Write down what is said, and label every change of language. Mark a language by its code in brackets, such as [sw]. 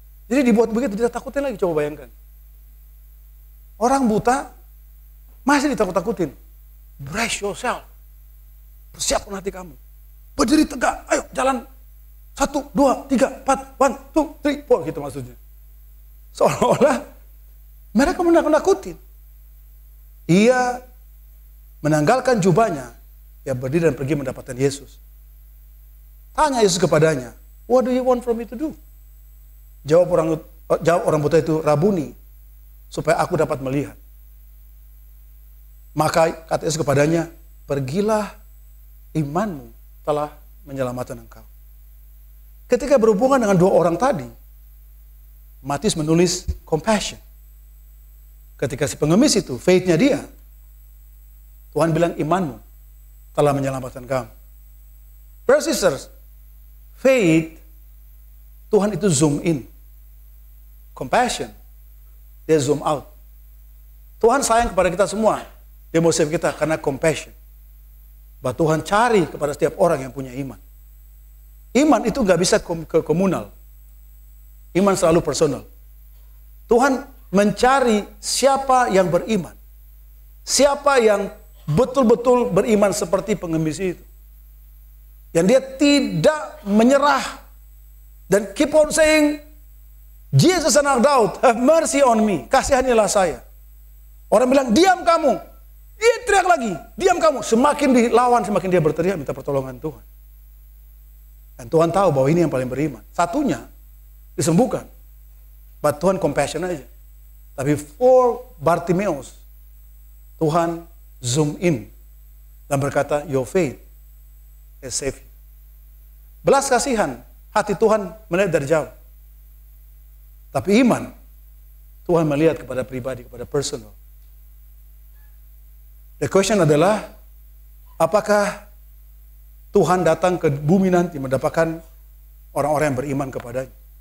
[id] Jadi dibuat begitu, dia takutin lagi, coba bayangkan. Orang buta masih ditakut-takutin. [en] Brace yourself. [id] Persiapkan hati kamu. Berdiri tegak. Ayo jalan. 1, 2, 3, 4. 1, 2, 3, 4. Gitu maksudnya. Seolah-olah mereka menakut-nakutin. Ia menanggalkan jubahnya. Ia berdiri dan pergi mendapatkan Yesus. Tanya Yesus kepadanya, [en] what do you want from me to do? [id] Jawab orang buta itu, Rabuni, supaya aku dapat melihat. Maka kata Yesus kepadanya, pergilah, imanmu telah menyelamatkan engkau. Ketika berhubungan dengan 2 orang tadi, Matius menulis compassion. Ketika si pengemis itu, faith-nya dia, Tuhan bilang imanmu telah menyelamatkan kamu. [en] Brothers and sisters, faith, [id] Tuhan itu [en] zoom in. compassion, dia zoom out. [id] Tuhan sayang kepada kita semua. Dia mau save kita karena compassion. Bahwa Tuhan cari kepada setiap orang yang punya iman. Iman itu nggak bisa komunal. Iman selalu personal. Tuhan mencari siapa yang beriman. Siapa yang betul-betul beriman seperti pengemis itu. Yang dia tidak menyerah. [en] Dan keep on saying, Jesus [id] anak Daud, [en] have mercy on me. [id] Kasihanilah saya. Orang bilang, diam kamu. Dia teriak lagi, diam kamu. Semakin dilawan, semakin dia berteriak minta pertolongan Tuhan. Dan Tuhan tahu bahwa ini yang paling beriman. Satunya disembuhkan. But Tuhan compassion aja. Tapi [en] for Bartimeus, Tuhan zoom in [id] dan berkata, [en] your faith has saved you. [id] Belas kasihan, hati Tuhan melihat dari jauh. Tapi iman, Tuhan melihat kepada pribadi, kepada personal. [en] The question [id] adalah, apakah Tuhan datang ke bumi nanti mendapatkan orang-orang yang beriman kepadanya?